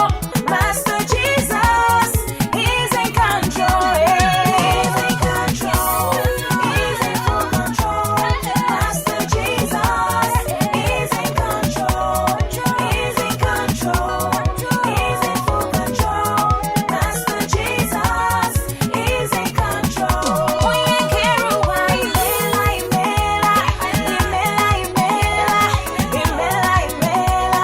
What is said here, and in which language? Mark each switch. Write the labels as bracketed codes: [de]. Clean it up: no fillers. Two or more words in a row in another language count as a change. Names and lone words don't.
[en] Master Jesus, he's in control, he's in control, he's in full control. Master Jesus, he's in control, he's in control, he's in full control. Master Jesus, he's in control. [ig] Oye keruwa imela imela, imela imela, imela imela.